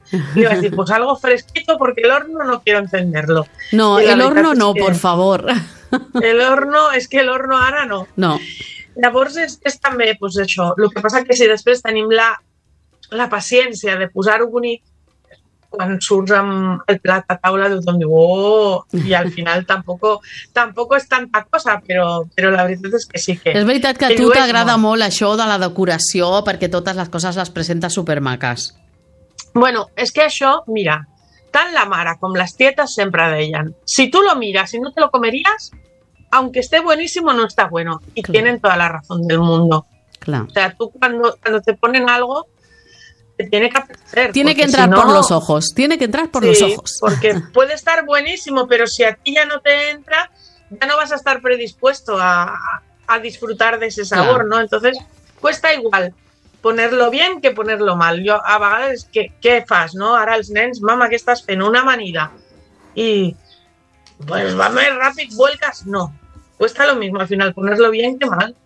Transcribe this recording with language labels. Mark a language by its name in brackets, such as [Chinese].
[Catalan] I vaig dir, [Spanish] pues algo fresquito, porque el horno no quiero encenderlo. No, el horno no, por favor. [Catalan] El horno, és que el horno ara no. No. Llavors és també, pues això, el que passa que si després tenim la paciència de posar-ho bonic, quan surts amb el plat a taula tothom diu, oh, i al final tampoc és tanta cosa, però la veritat és que sí que... És veritat que a tu t'agrada molt això de la decoració perquè totes les coses les presentes supermaques. Bueno, és que això, mira, tant la mare com les tietes sempre deien, [Spanish] si tu lo miras i no te lo comerías, aunque esté buenísimo, no está bueno. [Catalan] Y claro. [Spanish] Tienen toda la razón del mundo. Claro. O sea, tú cuando te ponen algo... Tiene que apetecer. Tiene que entrar por los ojos. Tiene que entrar por los ojos. Porque puede estar buenísimo, pero si a ti ya no te entra, ya no vas a estar predispuesto a disfrutar de ese sabor, claro. ¿No? Entonces, cuesta igual ponerlo bien que ponerlo mal. Yo [Catalan] a vegades, ¿qué fas, no? Ara els nens, mama, que estàs fent una amanida. Y, pues, va més ràpid, vuelcas. [Spanish] No, cuesta lo mismo al final ponerlo bien que mal.